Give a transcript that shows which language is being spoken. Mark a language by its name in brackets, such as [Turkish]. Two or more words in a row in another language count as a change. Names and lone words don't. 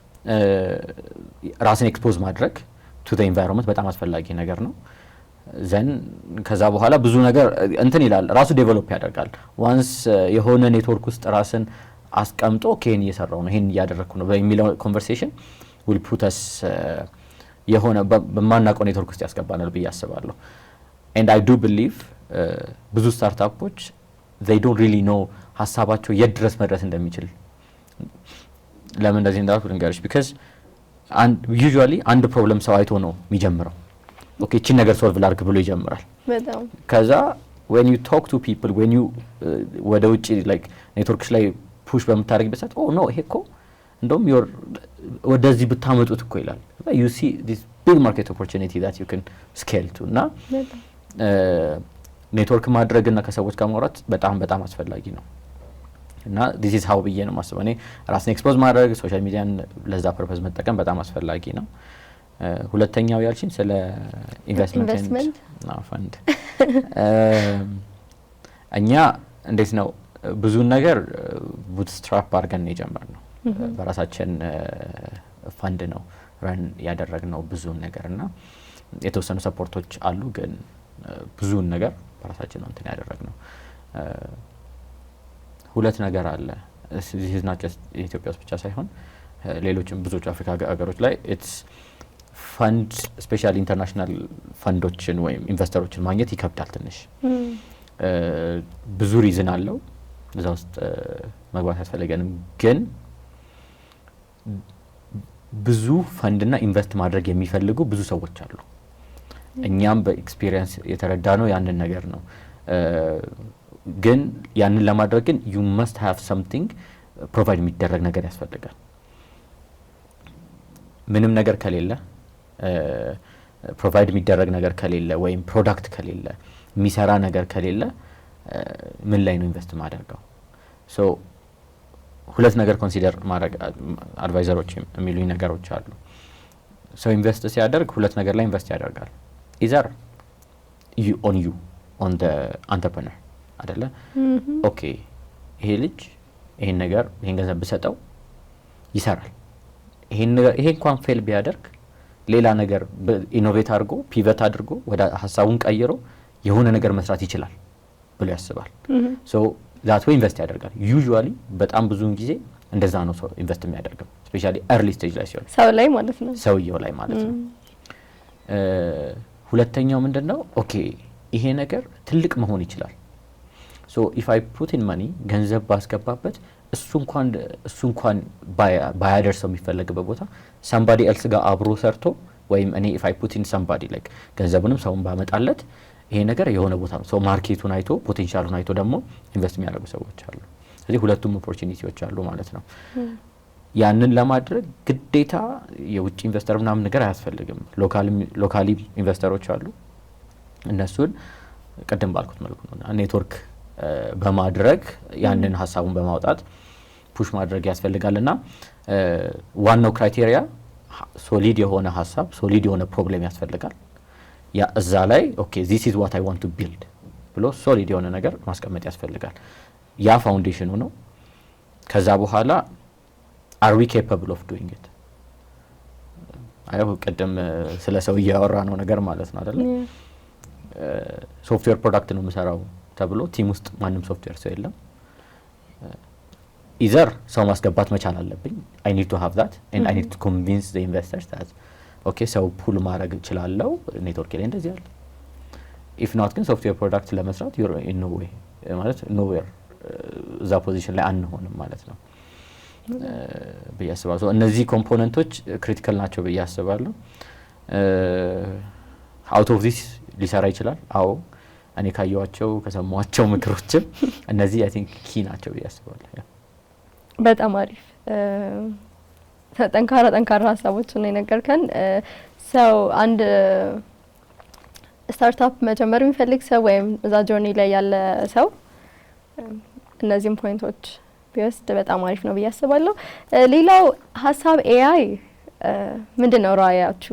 [Amharic] ራስን ኤክስፖዝ ማድረግ [English] to the environment [Amharic] በጣም አስፈላጊ ነገር ነው። ዘን ከዛ በኋላ ብዙ ነገር እንትን ይላል ራሱ ዴቨሎፕ ያደርጋል። ዋንስ የሆነ ኔትወርክ ውስጥ ራስን አስቀምጦ ይሄን እየሰራው ነው ይሄን እያደረግኩ ነው በሚለው ኮንቨርሴሽን [English] will put us [Amharic] የሆነ በማናውቀው ኔትወርክ ውስጥ ያስገባናል ብዬ አስባለሁ። [English] and I do believe [Amharic] ብዙ ስታርታፖች [English] they don't really know [Amharic] ሀሳባቸው የት ድረስ መድረስ እንደሚችል። ለምን እንደዚህ እንዳልኩ ልንገርሽ [English] because usually [Amharic] አንድ ፕሮብለም ሰው አይቶ ነው የሚጀምረው። ኦኬ እቺ ነገር ሶልቭ ላድርግ ብሎ ይጀምራል። በጣም ከዛ [English] when you talk to people when you [Amharic] ወደ ውጪ like ኔትወርክስ ላይ ፑሽ በምታደርግበት ሰዓት [English] oh no [Amharic] ይሄ እኮ እንደውም ወደዚህ ብታመጡት እኮ ይላል። [English] you see this big market opportunity that you can scale to [Amharic] እና ኔትወርክ ማድረግና ከሰዎች ጋር ማውራት በጣም በጣም አስፈላጊ ነው እና [English] this is how [Amharic] ብዬ ነው የማስበው እኔ ራስን ኤክስፖዝ ማድረግ [English] social media [Amharic] ለዛ ፐርፐዝ መጠቀም በጣም አስፈላጊ ነው። ሁለተኛው ያልሽኝ ስለ ኢንቨስትመንት እና ፈንድ እኛ እንዴት ነው ብዙ ነገር ቡትስትራፕ አድርገን የጀመርነው በራሳችን ፈንድ ነው ረን ያደረግነው ብዙ ነገርና የተወሰኑ ሰፖርቶች አሉ ግን ብዙ ነገር በራሳችን ነው እንትን ያደረግነው። ሁለት ነገር አለ [English] this is not just [Amharic] ኢትዮጵያ ውስጥ ብቻ ሳይሆን ሌሎችም ብዙዎች አፍሪካ ሀገሮች ላይ [English] it's fund especially international [Amharic] ፈንዶችን ወይም ኢንቨስተሮችን ማግኘት ይከብዳል ትንሽ ብዙ ሪዝን አለው እዛ ውስጥ መግባት ያስፈልገንም ግን ብዙ ፈንድና ኢንቨስት ማድረግ የሚፈልጉ ብዙ ሰዎች አሉ። እኛም በኤክስፒሪየንስ የተረዳነው ያንን ነገር ነው። ግን ያንን ለማድረግ ግን [English] you must have something [Amharic] ፕሮቫይድ የሚደረግ ነገር ያስፈልጋል። ምንም ነገር ከሌለ ፕሮቫይድ የሚደረግ ነገር ከሌለ ወይም ፕሮዳክት ከሌለ የሚሰራ ነገር ከሌለ ምን ላይ ነው ኢንቨስት ማድረገው? ሶ ሁለት ነገር ኮንሲደር ማድረግ አድቫይዘሮች የሚሉኝ ነገሮች አሉ። ሶ ኢንቨስት ሲያደርግ ሁለት ነገር ላይ ኢንቨስት ያደርጋል። ኢዘር [English] you on the entrepreneur [Amharic] አይደለ? ኦኬ ይሄ ልጅ ይሄን ነገር ይሄን ገንዘብ ብሰጠው ይሰራል። ይሄ እንኳን ፌል ቢያደርግ ሌላ ነገር ኢኖቬት አድርጎ ፒቨት አድርጎ ወደ ሀሳቡን ቀይሮ የሆነ ነገር መስራት ይችላል ብሎ ያስባል። ሶ [English] that way [Amharic] ኢንቨስት ያደርጋል። ዩዥዋሊ በጣም ብዙውን ጊዜ እንደዛ ነው ሰው ኢንቨስት የሚያደርገው ስፔሻሊ [English] early stage [Amharic] ላይ ሲሆን ሰው ላይ ማለት ነው ሰውየው ላይ ማለት ነው። ሁለተኛው ምንድነው ኦኬ ይሄ ነገር ትልቅ መሆን ይችላል። ሶ [English] if I put in money [Amharic] ገንዘብ ባስገባበት እሱ እንኳን ባያደርሰው የሚፈልግበት ቦታ [English] somebody else [Amharic] ጋር አብሮ ሰርቶ ወይም እኔ [English] if I put in somebody [Amharic] like ገንዘቡንም ሰውን ባመጣለት ይሄ ነገር የሆነ ቦታ ነው። ሶ ማርኬቱን አይቶ ፖቴንሻሉን አይቶ ደግሞ ኢንቨስት የሚያደርጉ ሰዎች አሉ። ስለዚህ ሁለቱም ኦፖርቹኒቲዎች አሉ ማለት ነው። ያንን ለማድረግ ግዴታ የውጭ ኢንቨስተር ምናምን ነገር አያስፈልግም። ሎካሊ ኢንቨስተሮች አሉ። እነሱን ቀደም ባልኩት መልኩ ነው ኔትወርክ በማድረግ ያንን ሀሳቡን በማውጣት ፑሽ ማድረግ ያስፈልጋልና ዋናው ክራይቴሪያ ሶሊድ የሆነ ሀሳብ ሶሊድ የሆነ ፕሮብሌም ያስፈልጋል። ያ እዛ ላይ ኦኬ [English] this is what I want to build [Amharic] ብሎ ሶሊድ የሆነ ነገር ማስቀመጥ ያስፈልጋል። ያ ፋውንዴሽኑ ነው። ከዛ በኋላ [English] are we capable of doing it? [Amharic] አይው ቀደም ስለ ሰው እያወራ ነው ነገር ማለት ነው አይደል? ሶፍትዌር ፕሮዳክት ነው የምሰራው ተብሎ ቲም ውስጥ ማንም ሶፍትዌር ሰው የለም። ኢዘር ሰው ማስገባት መቻል አለብኝ [English] I need to have that and I need to convince the investors that okay [Amharic] ሰው ፑል ማድረግ እችላለሁ ኔትወርክ ላይ እንደዚህ አለ። [English] if not [Amharic] ግን ሶፍትዌር ፕሮዳክት ለመስራት [English] you're in no way [Amharic] ማለት nowhere እዛ ፖዚሽን ላይ አንሆንም ማለት ነው ብዬ አስባለሁ። እነዚህ ኮምፖነንቶች ክሪቲካል ናቸው ብዬ አስባለሁ። [English] out of this [Amharic] ሊሰራ ይችላል። አዎ እኔ ካየዋቸው ከሰማዋቸው ምክሮችም እነዚህ [English] I think [Amharic] ኪ ናቸው ብዬ አስባለሁ። በጣም አሪፍ ጠንካራ ሀሳቦችን ነው የነገርከን። ሰው አንድ ስታርታፕ መጀመር የሚፈልግ ሰው ወይም እዛ ጆርኒ ላይ ያለ ሰው እነዚህም ፖይንቶች ቢወስድ በጣም አሪፍ ነው ብዬ አስባለሁ። ሌላው ሀሳብ ኤአይ ምንድነው ራዕያችሁ?